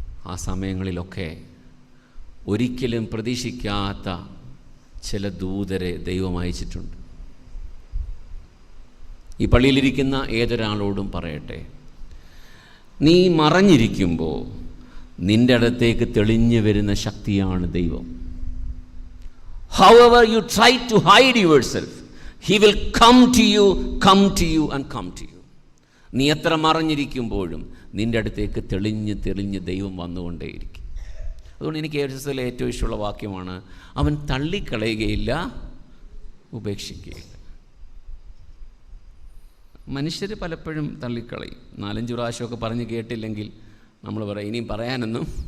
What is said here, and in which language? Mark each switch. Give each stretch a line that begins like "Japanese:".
Malayalam: ആ സമയങ്ങളിലൊക്കെ ഒരിക്കലും പ്രതീക്ഷിക്കാത്ത ചില ദൂതരെ ദൈവം അയച്ചിട്ടുണ്ട്. ഈ പള്ളിയിലിരിക്കുന്ന ഏതൊരാളോടും പറയട്ടെ, നീ മറഞ്ഞിരിക്കുമ്പോൾ നിൻ്റെ അടുത്തേക്ക് തെളിഞ്ഞു വരുന്ന ശക്തിയാണ് ദൈവം.
English: However you try to hide yourself, he will come to you and come to you.
Malayalam: നീ എത്ര മറഞ്ഞിരിക്കുമ്പോഴും നിൻ്റെ അടുത്തേക്ക് തെളിഞ്ഞ് ദൈവം വന്നുകൊണ്ടേയിരിക്കും. അതുകൊണ്ട് എനിക്ക് യേശുവിലെ ഏറ്റവും ഇഷ്ടമുള്ള വാക്യമാണ്, അവൻ തള്ളിക്കളയുകയില്ല, ഉപേക്ഷിക്കുകയില്ല. മനുഷ്യർ പലപ്പോഴും തള്ളിക്കളയും. 4-5 പ്രാവശ്യമൊക്കെ പറഞ്ഞ് കേട്ടില്ലെങ്കിൽ നമ്മൾ പറയും ഇനിയും പറയാനൊന്നും.